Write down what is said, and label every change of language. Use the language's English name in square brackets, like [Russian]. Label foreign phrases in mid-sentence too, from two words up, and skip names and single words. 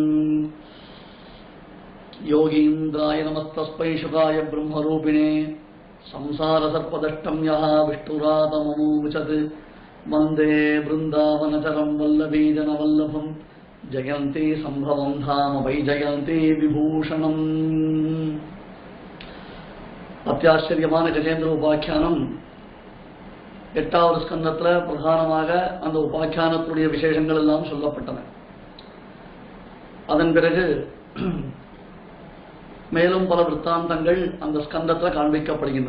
[Sanskrit] योगीन्द्राय नमस्तस्मै शुकाय ब्रह्मरूपिणे संसारसर्पदष्टं यः विष्णुरातममुचत् वन्दे वृन्दावनचरं वल्लभीजनवल्लभं जयन्ती सम्भवं धाम वै जयन्ती विभूषणम्। [Tamil] அத்தியாச்சரியமான கஜேந்திர உபாக்கியானம் 8வது ஸ்கந்தத்தில் பிரதானமாக அந்த உபாக்கியானத்துடைய விசேஷங்கள் எல்லாம் சொல்லப்பட்டன. அதன் பிறகு மேலும் பல விற்த்தாந்தங்கள் அந்த ஸ்கந்தத்தில் காண்பிக்கப்படுகின்றன.